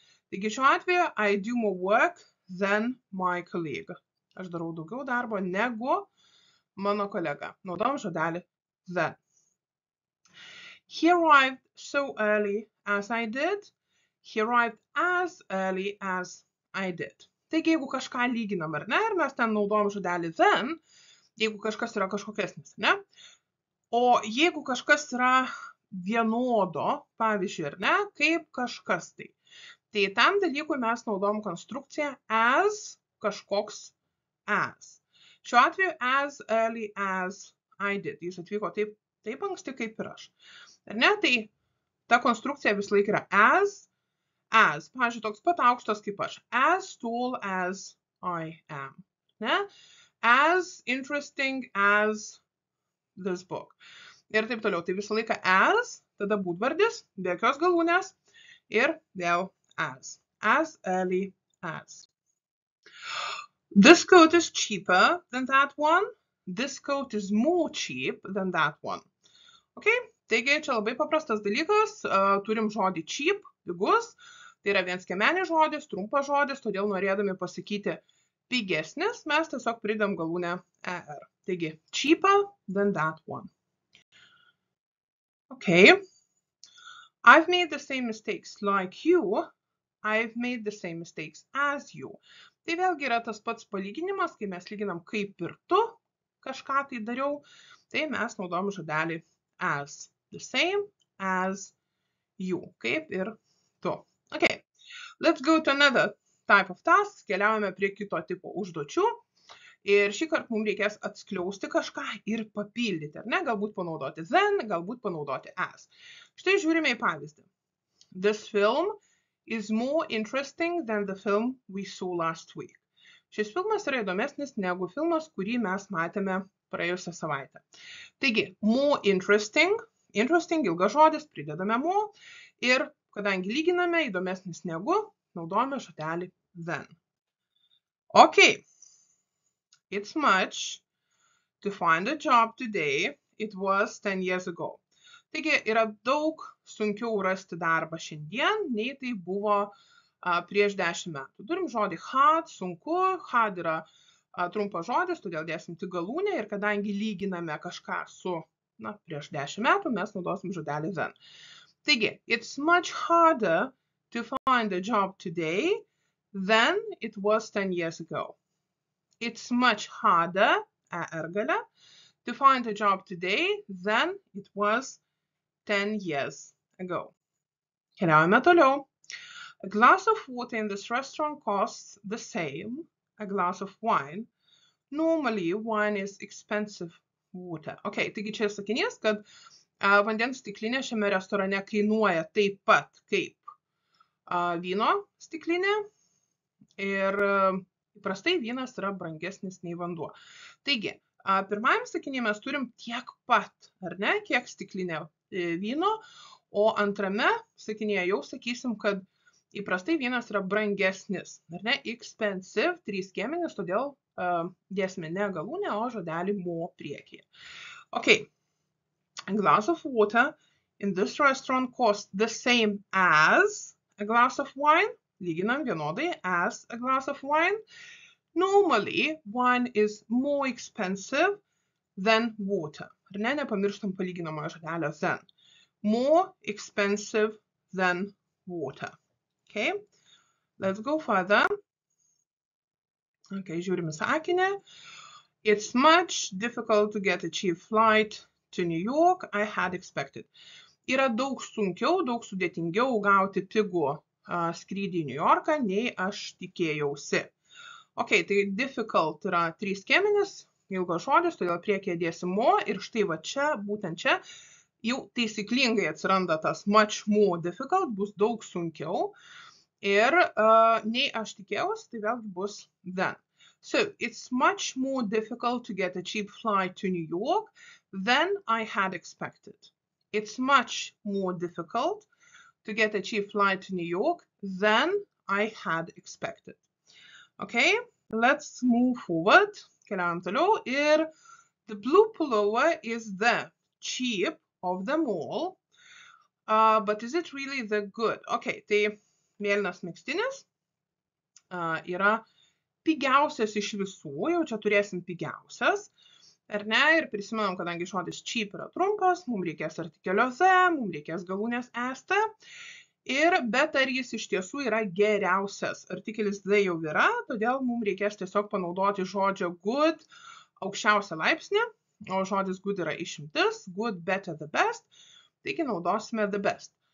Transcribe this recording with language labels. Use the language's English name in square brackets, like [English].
[Lithuanian] Taigi šiuo atveju [English] I do more work than my colleague. [Lithuanian] Aš darau daugiau darbo negu mano kolega. Naudojam žodelį than. [English] He arrived so early as I did. He arrived as early as I did. [Lithuanian] Taigi, jeigu kažką lyginam, ar ne, ir mes ten naudojam žodelį than, jeigu kažkas yra kažkokesnis, ne? O jeigu kažkas yra vienodo, pavyzdžiui, ar ne, kaip kažkas tai. Tai tam dalykui mes naudojam konstrukciją as kažkoks as. Šiuo atveju [English] as early as I did. [Lithuanian] Jis atvyko taip anksti kaip ir aš. Ar ne? Tai ta konstrukcija vis laik yra as. Pavyzdžiui, toks pat aukštas kaip aš. [English] As tall as I am. [Lithuanian] Ne? [English] As interesting as this book. [Lithuanian] Ir taip toliau. Tai visą laiką as, tada būdvardis, be jokios galūnės ir vėl as. [English] As early as. This coat is cheaper than that one. This coat is more cheap than that one. [Lithuanian] Okay? Taigi, čia labai paprastas dalykas. Turim žodį cheap, pigus. Tai yra vienskiemenis žodis, trumpas žodis, todėl norėdami pasakyti pigesnis, mes tiesiog pridam galūnę er. Taigi, [English] cheaper than that one. Okay. I've made the same mistakes like you. I've made the same mistakes as you. [Lithuanian] Tai vėlgi yra tas pats palyginimas, kai mes lyginam kaip ir tu kažką tai dariau, tai mes naudojam žodelį as. [English] The same as you. [Lithuanian] Kaip ir tu. [English] Okay. Let's go to another type of task. [Lithuanian] Keliaujame prie kito tipo užduočių. Ir šį kartą mums reikės atskleisti kažką ir papildyti, ar ne? Galbūt panaudoti than, galbūt panaudoti as. Štai žiūrime į pavyzdį. [English] This film is more interesting than the film we saw last week. [Lithuanian] Šis filmas yra įdomesnis negu filmas, kurį mes matėme praėjusią savaitę. Taigi, more interesting, ilgas žodis, pridedame more ir kadangi lyginame įdomesnis negu, naudojame žodelį than. Okay. [English] It's much to find a job today. It was 10 years ago. [Lithuanian] Taigi, yra daug sunkiau rasti darbą šiandien, nei tai buvo prieš 10 metų. Turim žodį hard, sunku. Hard yra trumpas žodis, todėl dėsim tik galūnę ir kadangi lyginame kažką su prieš 10 metų, mes naudosim žodelį than. [English] Taigi, it's much harder to find a job today than it was 10 years ago. It's much harder, [Lithuanian] gale, [English] to find a job today than it was 10 years ago. [Lithuanian] Keliaujame toliau. [English] A glass of water in this restaurant costs the same, a glass of wine. Normally, wine is expensive water. [Lithuanian] Okay, taigi čia sakinys, kad vandens stiklinė šiame restorane kainuoja taip pat kaip vyno stiklinė ir įprastai vynas yra brangesnis nei vanduo. Taigi, pirmajam sakinyje mes turim tiek pat, ar ne, kiek stiklinė vyno, O antrame sakinyje jau sakysim, kad įprastai vienas yra brangesnis. Ar ne? Expensive, 3 skiemenis, todėl dėsime ne galūnę, o žodelį more priekyje. [English] Okay. A glass of water in this restaurant costs the same as a glass of wine. [Lithuanian] Lyginam vienodai [English] as a glass of wine. Normally, wine is more expensive than water. [Lithuanian] Ar ne? Nepamirštam palyginamojo žodelio [English] than. More expensive than water. Okay, let's go further. Okay, [Lithuanian] žiūrim į sakinį. [English] It's much difficult to get a cheap flight to New York. I had expected. [Lithuanian] Yra daug sunkiau, daug sudėtingiau gauti pigų skrydį į New Yorką, nei aš tikėjausi. Ok, tai difficult yra 3 skiemenis, ilgas žodis, todėl priekyje dėsim more ir štai va čia, būtent čia, jau taisyklingai atsiranda tas much more difficult, bus daug sunkiau ir nei aš tikėjausi, tai vėlgi bus than. [English] So, it's much more difficult to get a cheap flight to New York than I had expected. It's much more difficult to get a cheap flight to New York than I had expected. Okay, let's move forward. [Lithuanian] Keliaujam toliau. [English] Ir the blue pullover is the cheap of them all. But is it really the good? [Lithuanian] Okay, tai mėlynas megztinis yra pigiausias iš visų. Jau čia turėsim pigiausias. Ar ne? Ir prisimenam, kadangi žodis cheap yra trumpas, mums reikės artikelio the, mums reikės galūnės est. Bet ar jis iš tiesų yra geriausias? Artikelis the jau yra, todėl mums reikės tiesiog panaudoti žodžio good aukščiausią laipsnį, o žodis good yra išimtis, good, better, the best, taigi naudosime the best.